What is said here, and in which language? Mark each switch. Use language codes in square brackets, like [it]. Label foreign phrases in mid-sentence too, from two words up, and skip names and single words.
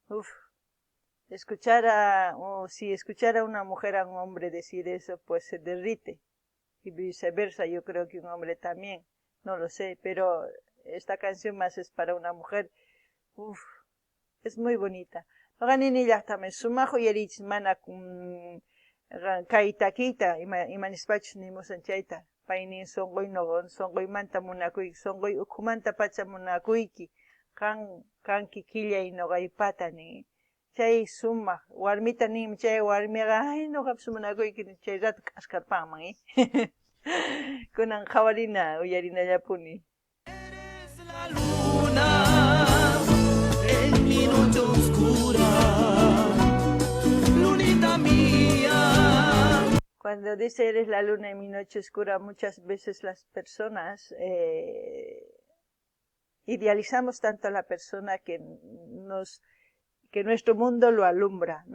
[es] Uf, si escuchara a una mujer a un hombre decir eso, pues se derrite. Y viceversa, yo creo que un hombre también. No lo sé, pero esta canción más es para una mujer. Uf, es muy bonita. [qu] Ganini llaqtami sumaq uyariychis mana kay takiyta imanispachus nimusan chayta. Pay nin sunquymanta munakuyki, sunquy ukhumanta pacha munakuyki. Kanki killay nuqaypata nin. Chay sumaq warmita ninmi, chay warmiqa ay nuqapish munakuyki chay rato k'askarpanman. Kunan qhawarina uyarinallapuni. [es] Eres la luna en mi noche oscura, lunita mía. Cuando dice eres la luna en mi noche oscura, muchas veces las personas idealizamos tanto a la persona que nuestro mundo lo alumbra, ¿no?